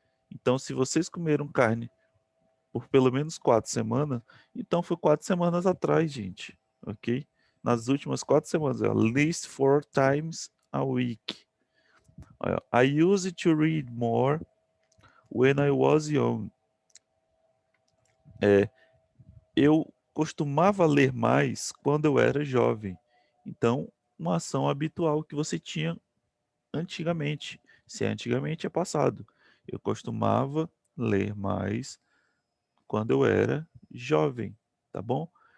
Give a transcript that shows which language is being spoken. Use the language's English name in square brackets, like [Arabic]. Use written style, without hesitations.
[Portuguese] Então, se vocês comeram carne por pelo menos 4 semanas, então foi 4 semanas atrás, gente, ok? Nas últimas 4 semanas, [English] at least 4 times a week. I used to read more when I was young. [Portuguese] Eu costumava ler mais quando eu era jovem. Então, uma ação habitual que você tinha antigamente. Se é antigamente, é passado. Eu costumava ler mais quando eu era jovem, tá bom?